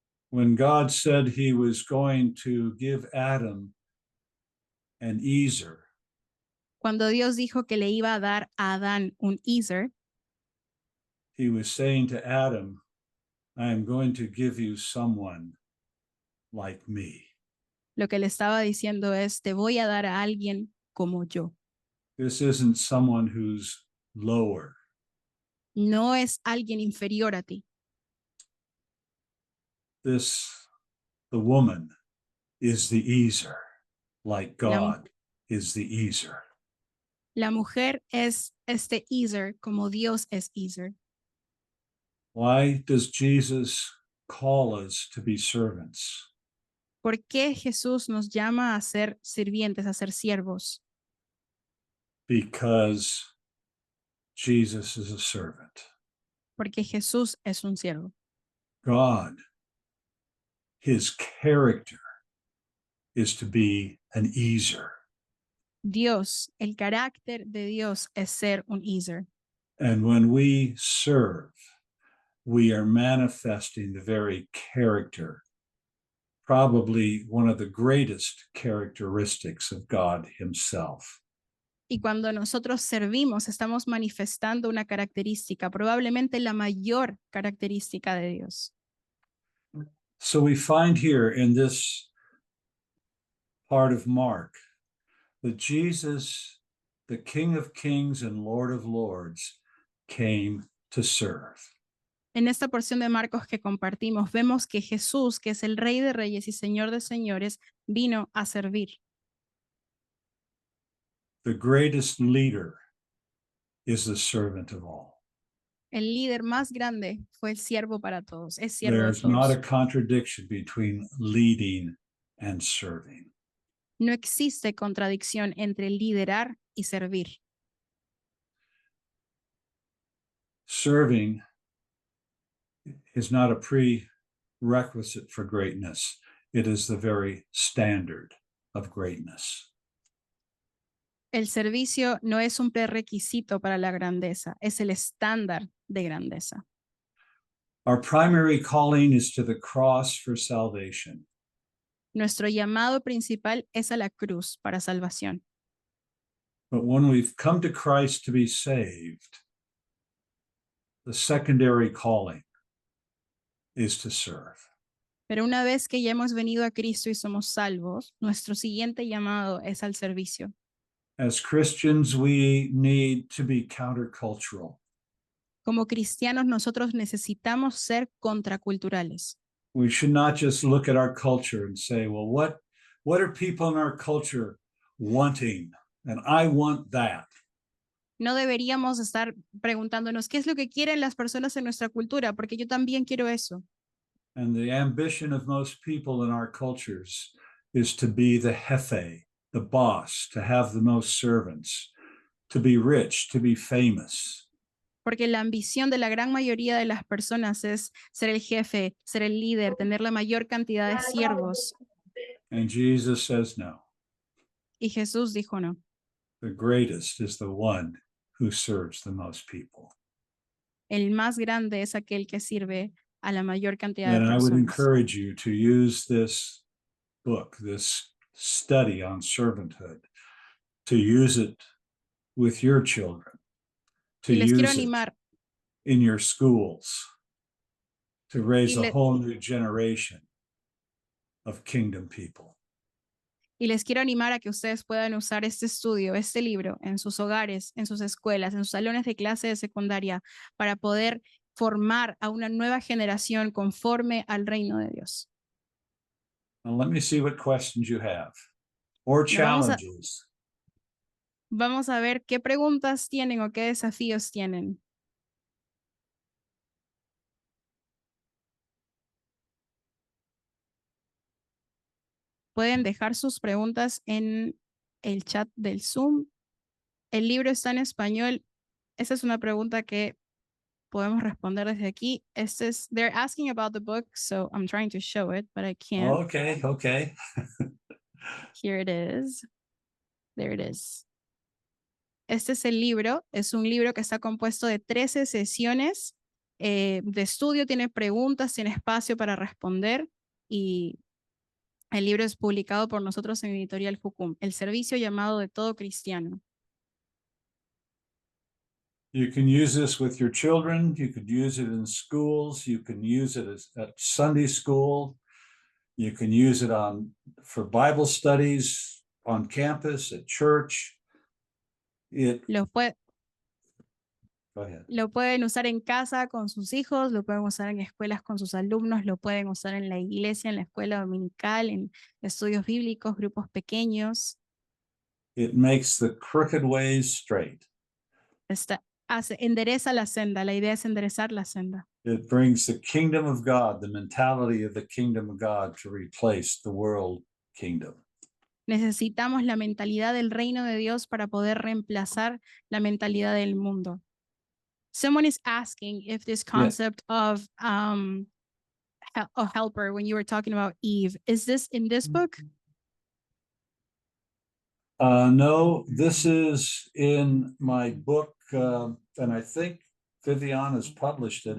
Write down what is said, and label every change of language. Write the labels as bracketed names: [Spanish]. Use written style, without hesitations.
[English] When God said he was going to give Adam an ezer, [Spanish] Cuando Dios dijo que le iba a dar a Adán un ezer, [English] he was saying to Adam, I am going to give you someone like me. [Spanish] lo que le estaba diciendo es, te voy a dar a alguien como yo. [English] This isn't someone who's lower. [Spanish] No es alguien inferior a ti. [English] The woman is the ezer, like God is the ezer. [Spanish] La mujer es este ezer como Dios es ezer. [English] Why does Jesus call us to be servants? [Spanish] ¿Por qué Jesús nos llama a ser sirvientes, a ser siervos? [English] Because Jesus is a servant. [Spanish] Porque Jesús es un siervo. [English] God, his character is to be an ezer. [Spanish] Dios, el carácter de Dios es ser un ezer. [English] And when we serve, we are manifesting the very character, probably one of the greatest characteristics of God himself. [Spanish] Y cuando nosotros servimos, estamos manifestando una característica, probablemente la mayor característica de Dios. [English] So we find here in this part of Mark that Jesus, the King of Kings and Lord of Lords, came to serve. [Spanish] En esta porción de Marcos que compartimos, vemos que Jesús, que es el Rey de Reyes y Señor de Señores, vino a servir. [English] The greatest leader is the servant of all. [Spanish] El líder más grande fue el siervo para todos, es siervo de [English] There's not a [Spanish] todos. [English] contradiction between leading and serving. [Spanish] No existe contradicción entre liderar y servir. [English] Serving is not a prerequisite for greatness. It is the very standard of greatness. [Spanish] El servicio no es un prerequisito para la grandeza, es el estándar de grandeza. [English] Our primary calling is to the cross for salvation. [Spanish] Nuestro llamado principal es a la cruz para salvación. [English] But when we've come to Christ to be saved, the secondary calling is to serve. [Spanish] Pero una vez que ya hemos venido a Cristo y somos salvos, nuestro siguiente llamado es al servicio. [English] As Christians, we need to be countercultural. [Spanish] Como cristianos nosotros necesitamos ser contraculturales. [English] We should not just look at our culture and say, well, what are people in our culture wanting? And I want that. [Spanish] No deberíamos estar preguntándonos qué es lo que quieren las personas en nuestra cultura, porque yo también quiero eso. [English] And the ambition of most people in our cultures is to be the jefe, the boss, to have the most servants, to be rich, to be famous. [Spanish] Porque la ambición de la gran mayoría de las personas es ser el jefe, ser el líder, tener la mayor cantidad de siervos. [English] And Jesus says, no, [Spanish] Y Jesús dijo no. [English] the greatest is the one who serves the most people. [Spanish] El más grande es aquel que sirve a la mayor cantidad de [English] And I would [Spanish] personas. [English] encourage you to use this book, this study on servanthood, to use it with your children, to [Spanish] Y les quiero [English] use it [Spanish] animar, [English] in your schools, to raise [Spanish] Y [English] a [Spanish] le- [English] whole new generation of kingdom people. [Spanish] y les quiero animar a que ustedes puedan usar este estudio, este libro, en sus hogares, en sus escuelas, en sus salones de clase de secundaria, para poder formar a una nueva generación conforme al reino de Dios. [English] Now, let me see what questions you have or Now, challenges. [Spanish] Vamos a ver qué preguntas tienen o qué desafíos tienen. Pueden dejar sus preguntas en el chat del Zoom. El libro está en español. Esa es una pregunta que podemos responder desde aquí. [English] They're asking about the book, so I'm trying to show it, but I can't. Okay. Here it is. There it is. [Spanish] Este es el libro. Es un libro que está compuesto de 13 sesiones de estudio. Tiene preguntas, tiene espacio para responder y el libro es publicado por nosotros en Editorial Jucum, el servicio llamado de todo cristiano. [English] You can use this with your children. You could use it in schools. You can use it at Sunday school. You can use it for Bible studies on campus, at church. [Spanish] Lo [English] Go ahead. [Spanish] pueden usar en casa con sus hijos, lo pueden usar en escuelas con sus alumnos, lo pueden usar en la iglesia, en la escuela dominical, en estudios bíblicos, grupos pequeños. [English] It makes the crooked ways straight. [Spanish] Endereza la senda. La idea es enderezar la senda. [English] It brings the kingdom of God, the mentality of the kingdom of God, to replace the world kingdom. [Spanish] Necesitamos la mentalidad del reino de Dios para poder reemplazar la mentalidad del mundo. [English] Someone is asking if this concept of a helper, when you were talking about Eve, is this in this book? No, this is in my book, and I think Vivian has published it.